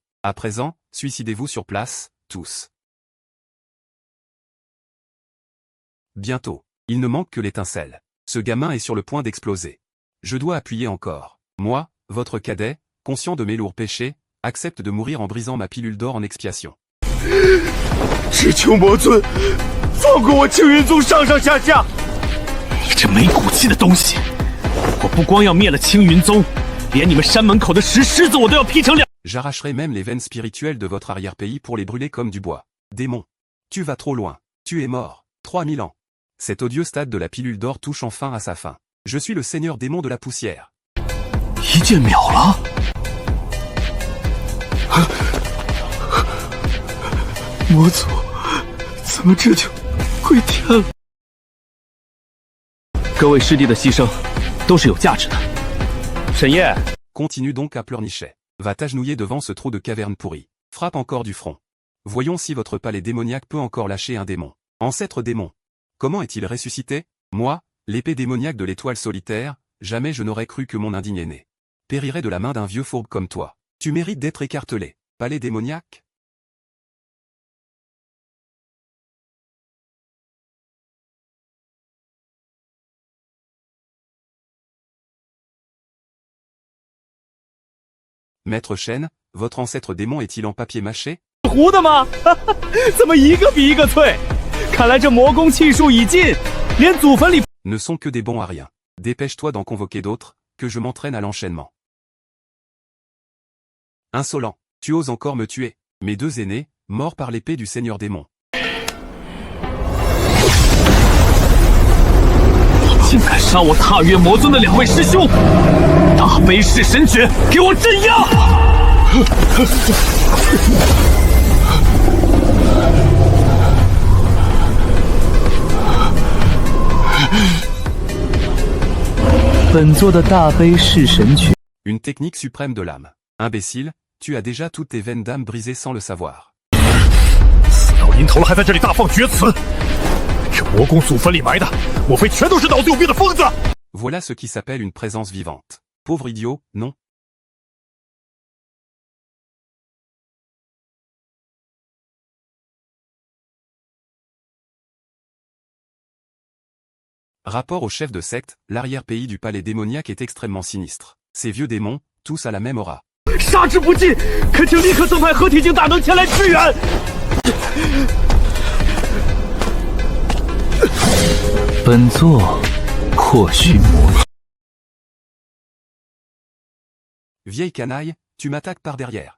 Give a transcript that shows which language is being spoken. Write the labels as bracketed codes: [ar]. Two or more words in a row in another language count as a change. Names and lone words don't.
[fr] À présent, suicidez-vous sur place, tous. Bientôt. Il ne manque que l'étincelle. Ce gamin est sur le point d'exploser. Je dois appuyer encore. Moi, votre cadet, conscient de mes lourds péchés, accepte de mourir en brisant ma pilule d'or en expiation. [zh] 只求魔尊放过我青云宗上上下下！你这没骨气的东西！我不光要灭了青云宗，连你们山门口的石狮子我都要劈成两。 [fr] J'arracherai même les veines spirituelles de votre arrière-pays pour les brûler comme du bois. Démon. Tu vas trop loin. Tu es mort. 3000 ans. Cet odieux stade de la pilule d'or touche enfin à sa fin. Je suis le seigneur démon de la poussière. [zh] 一剑秒了！魔祖，怎么这就归天了？各位师弟的牺牲都是有价值的。沈夜 [fr] Continue donc à pleurnicher. Va t'agenouiller devant ce trou de caverne pourri. Frappe encore du front. Voyons si votre palais démoniaque peut encore lâcher un démon. Ancêtre démon. Comment est-il ressuscité? Moi, l'épée démoniaque de l'étoile solitaire, jamais je n'aurais cru que mon indigne aîné périrait de la main d'un vieux fourbe comme toi. Tu mérites d'être écartelé. Palais démoniaque? Maître Shen, votre ancêtre démon est-il en papier mâché? [zh] 糊的吗？怎么一个比一个脆？看来这魔功气数已尽，连祖坟里 [fr] Ne sont que des bons à rien. Dépêche-toi d'en convoquer d'autres, que je m'entraîne à l'enchaînement. Insolent, tu oses encore me tuer. Mes deux aînés, morts par l'épée du seigneur démon. [zh] 竟敢杀我踏月魔尊的两位师兄！大悲式神诀，给我镇压！本座的大悲式神诀。 [fr] Une technique suprême de l'âme. Imbécile, tu as déjà toutes tes veines d'âme brisées sans le savoir. [zh] 死到临头了，还在这里大放厥词！这魔宫祖坟里埋的，莫非全都是脑子有病的疯子？ [fr] Voilà ce qui s'appelle une présence vivante. Pauvre idiot, non? Rapport au chef de secte, l'arrière-pays du palais démoniaque est extrêmement sinistre. Ces vieux démons, tous à la même aura. [zh] 杀之不尽，恳请立刻增派合体境大能前来支援。本座或许魔。 [fr] Vieille canaille, tu m'attaques par derrière.